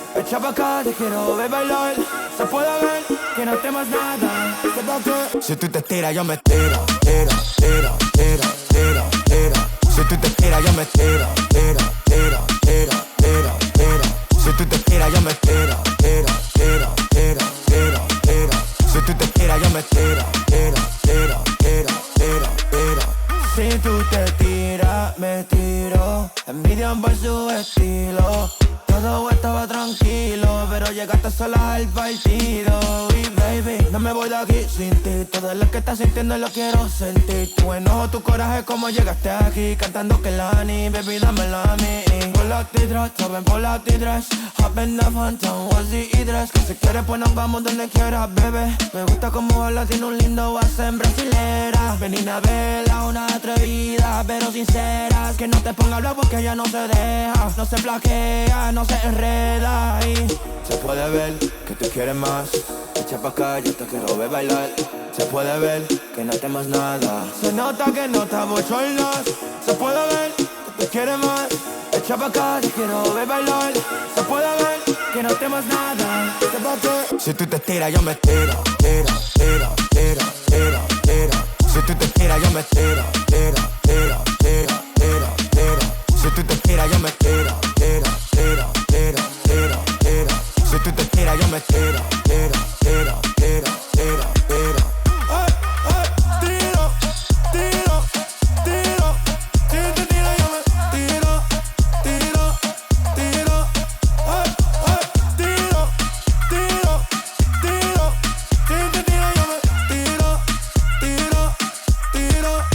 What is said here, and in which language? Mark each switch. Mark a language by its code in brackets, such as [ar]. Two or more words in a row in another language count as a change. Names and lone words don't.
[es] Echa pa' acá, te quiero ver bailar. Se puede ver que no temas nada. Si tú te tiras, yo me tiro. Tiro, tiro, tiro, tiro, tiro. Si tú te tiras, yo me tiro. Tiro, tiro, tiro, tiro, tiro. Si tú te tiras, yo me tiro. Tiro, tiro, tiro, tiro, tiro. Si tú te tiras, yo me tiro. Tiro, tiro, tiro, tiro, tiro. Si tú te tiras, me tiro. Envidian por su estilo. Todo estaba tranquilo, pero llegaste sola al partido. Y baby, no me voy de aquí sin ti. Todo lo que estás sintiendo lo quiero sentir. Tu enojo, tu coraje, como llegaste aquí. Cantando que la ni, baby, dámelo a mí. [en] Pull out the dress, joven, pull out the dress. Hop in the phantom, what's the dress? [es] Que si quieres pues nos vamos donde quieras, bebé. Me gusta como hablas, tiene un lindo en brasilera. Ven y navega, una atrevida, pero sincera. Que no te ponga a hablar porque ella no se deja. No se flaquea, no se enreda y se puede ver que tú quieres más. Echa pa' acá, yo te quiero ver bailar. Se puede ver que no temas nada. Se nota que no te abochornas. Se puede ver que tú quieres más. Echa pa' acá, te quiero ver bailar. Se puede ver que no temas nada. Si tú te tiras, yo me tiro. Tiro, tiro, tiro, tiro, tiro. Si tú te tiras, yo me tiro. Tiro, tiro, tiro, tiro, tiro. Si tú te tiras, yo me tiro. Tiro, tiro, tiro, tiro, tiro. Si tú te tiras, yo me tiro. Tiro, tiro, tiro, tiro, tiro. Tiro, tiro, tiro. Si tú te tiras, yo me tiro. Tiro, tiro. Tiro, tiro, tiro. Si tú te tiras, yo me tiro. Tiro, tiro.